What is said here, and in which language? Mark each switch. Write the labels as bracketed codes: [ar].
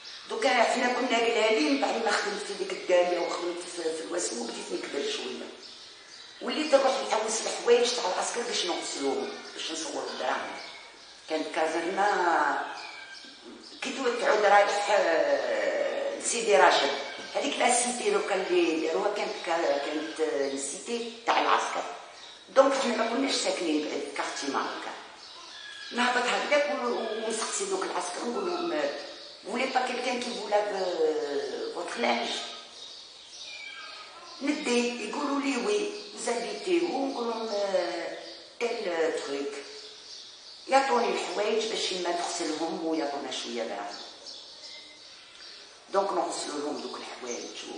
[ar] دوكا حنا كنا قلالين، بعد ما خدمت في ديك الداليه وخدمت في الوسم وبديت نكبر شويه، وليت نروح نحوس الحوايج تاع العسكر باش نغسلوهم، باش نصوروا الدراهم. كانت كازرنا كي تعود رايح لسيدي راشد، هذيك لا سيتي دوكا اللي داروها كانت السيتي تاع العسكر. دونك حنا ما كناش ساكنين بعيد كارتي ماركا. نهبط هكذاك ونسقسي دوك العسكر نقول لهم [fr] Vous voulez pas quelqu'un qui vous lave votre linge? [ar] ندي يقولوا لي وي زابيتي، ونقول لهم [fr] tel truc. [ar] يعطوني الحوايج باش ما تغسلهم ويعطونا شويه دراهم. دونك نغسلوا لهم دوك الحوايج